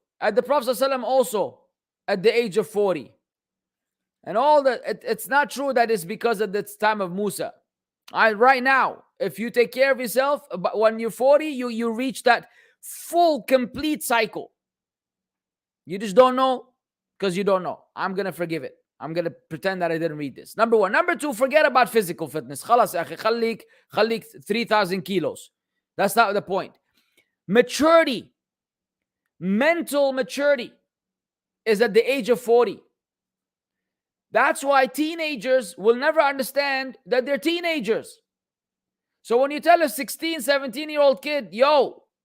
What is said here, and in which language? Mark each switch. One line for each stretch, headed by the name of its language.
English: At the Prophet ﷺ also, at the age of 40. And all that, it's not true that it's because of the time of Musa. Right now, if you take care of yourself, but when you're 40, you reach that full, complete cycle. You just don't know because you don't know. I'm going to forgive it. I'm going to pretend that I didn't read this. Number one. Number two, forget about physical fitness.
Arabic: خلاص يا أخي, خليك
English: 3,000 kilos. That's not the point. Maturity, mental maturity is at the age of 40. That's why teenagers will never understand that they're teenagers. So when you tell a 16, 17-year-old kid, yo,